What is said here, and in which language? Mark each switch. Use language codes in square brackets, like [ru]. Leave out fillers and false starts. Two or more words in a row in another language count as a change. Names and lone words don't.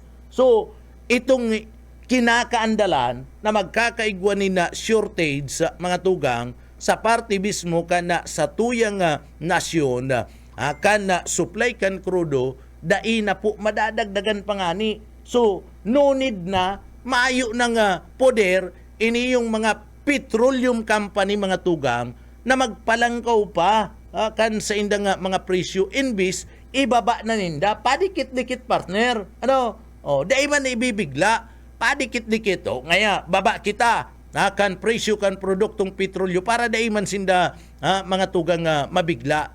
[bik] So itong kinakaandalan na magkakaigwanin na shortage sa mga tugang sa parte mismo kana sa tuyang nasyon kana supply kan krudo dai na po madadagdagan pangani. So [en] no need [bik] na maayo ng poder iniyong mga [en] petroleum company [bik] mga tugang na magpalangkaw pa kan sa indang mga presyo inbis ibaba na ninda padikit-dikit, partner. Dai man ibibigla padikit-dikit ngaya baba kita kan presyo kan produktong petrolyo para dai man sinda mga tugang mabigla.